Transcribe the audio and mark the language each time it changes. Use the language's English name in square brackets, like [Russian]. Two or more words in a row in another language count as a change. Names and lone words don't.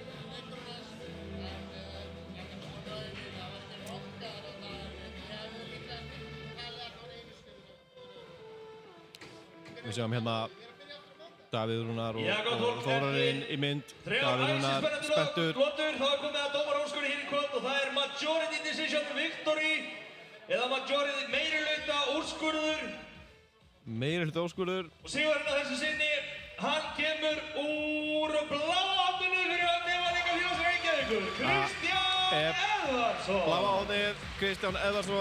[Icelandic] Við sjáum hérna Davíð Rúnar og Þórarinn í mynd. Davíð Rúnar spenntur. Það er komið að dómarúrskurði hér í kvöld og það er [English] majority decision victory [Icelandic] eða majority meirihluta úrskurður. Meirihluta úrskurður. Og sigurinn á þessu sinni, hann kemur úr bláa hóttinu fyrir Nefaldingafélags Reykjavíkur. Kristján Eðvarsson. Bláa hóttið, Kristján Eðvarsson.